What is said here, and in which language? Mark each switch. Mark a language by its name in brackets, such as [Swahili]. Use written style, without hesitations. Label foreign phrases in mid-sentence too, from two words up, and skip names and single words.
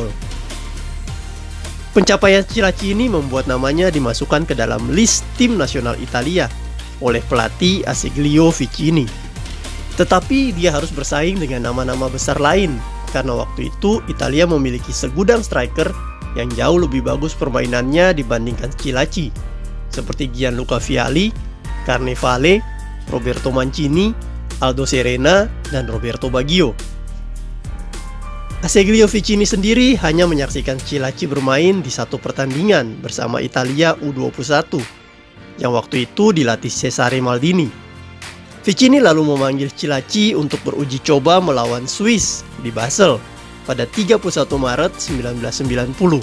[Indonesian] Pencapaian Schillaci ini membuat namanya dimasukkan ke dalam list tim nasional Italia oleh pelatih Azeglio Ficini. Tetapi dia harus bersaing dengan nama-nama besar lain karena waktu itu Italia memiliki segudang striker yang jauh lebih bagus permainannya dibandingkan Schillaci, seperti Gianluca Vialli, Carnevale, Roberto Mancini, Aldo Serena, dan Roberto Baggio. Azeglio Ficini sendiri hanya menyaksikan Schillaci bermain di satu pertandingan bersama Italia U21 yang waktu itu dilatih Cesare Maldini. Ficini lalu memanggil Schillaci untuk beruji coba melawan Swiss di Basel pada 31 Maret 1990.